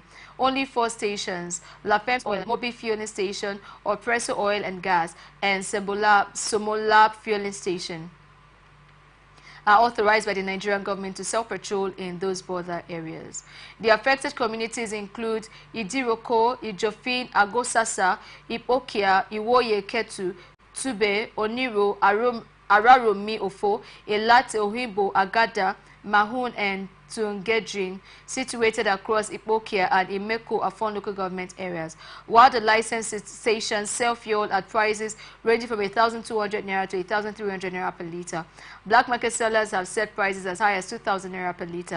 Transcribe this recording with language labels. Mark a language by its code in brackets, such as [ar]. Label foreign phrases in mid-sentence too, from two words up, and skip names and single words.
[en] Only 4 stations, La Pems Oil, Mobil Fueling Station, Presso Oil and Gas, and Somolab Fueling Station, are authorized by the Nigerian government to sell petrol in those border areas. The affected communities include Idiroko, Ijofin, Agosasa, Ipokia, Iwoye Ketu, Tube, Oniro, Araromi Ofo, Elate Ohimbo, Agada, Mahun, and Tungedrin, situated across Ipokia and Imeko Afon local government areas, while the licensed stations sell fuel at prices ranging from 1,200 naira to 1,300 naira per litre. Black market sellers have set prices as high as 2,000 naira per litre.